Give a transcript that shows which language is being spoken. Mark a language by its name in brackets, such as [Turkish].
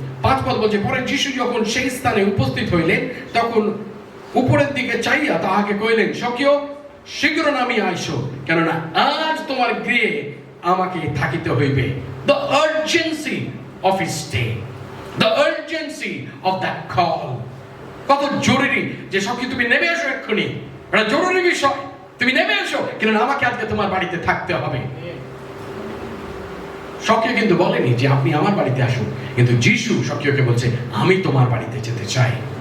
[Bangla] 5 পদ বলছে পরে যিশু যখন সেই স্থানে উপস্থিত হইলেন তখন উপরের দিকে চাইয়া তাহাকে কইলেন, সক্রিয় শীঘ্র নামিয়া আইসো, কেননা আজ তোমার গৃহে আমাকে থাকিতে হইবে। [English] The urgency of his stay, the urgency of that call. [Bangla] কত জরুরি যে সখী তুমি নেমে এসো এক্ষুনি, এটা জরুরি বিষয়, তুমি নেমে এসো, কেননা আমাকে আজকে তোমার বাড়িতে থাকতে হবে। সখী কিন্তু বলেনি যে আপনি আমার বাড়িতে আসুন, কিন্তু যিশু সখীকে বলছে আমি তোমার বাড়িতে যেতে চাই।